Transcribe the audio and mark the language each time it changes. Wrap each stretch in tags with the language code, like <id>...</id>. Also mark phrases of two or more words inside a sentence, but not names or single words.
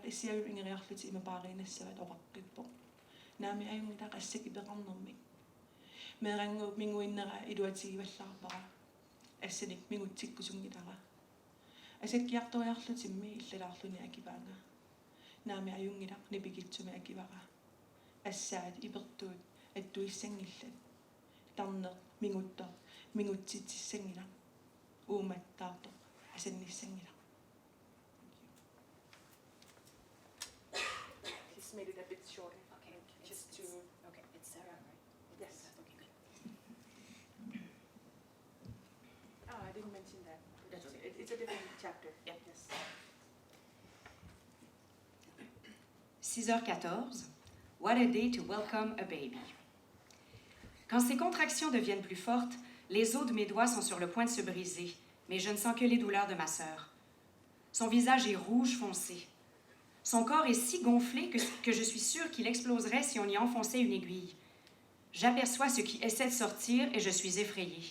<kl>issialu ingeriarluti imapaariinassavat oqaqqippoq naami ajungilaq assakipeqarnermik meeranguup minguinnera iluatigivallarpara assanik mingutsikkusungilara asakkiartoriarlutimmi illalaarluni akivaanga naami ajungilaq nipikitsumi akivara assaat ipertuut attuissangillat tarneq minguttor mingutsitsissangila uumattaartoq asannissangila.</kl> <en>He's made it a bit shorter. Okay. Just to Okay, it's Sarah, right? yes. Okay, good. Oh, I didn't mention that. That's okay. It's a different chapter. Yeah. Yes. 6h14. What a day to welcome a baby.</en> <fr>Quand ces contractions deviennent plus fortes, les os de mes doigts sont sur le point de se briser, mais je ne sens que les douleurs de ma sœur. Son visage est rouge foncé. Son corps est si gonflé que je suis sûre qu'il exploserait si on y enfonçait une aiguille. J'aperçois ce qui essaie de sortir et je suis effrayée.</fr>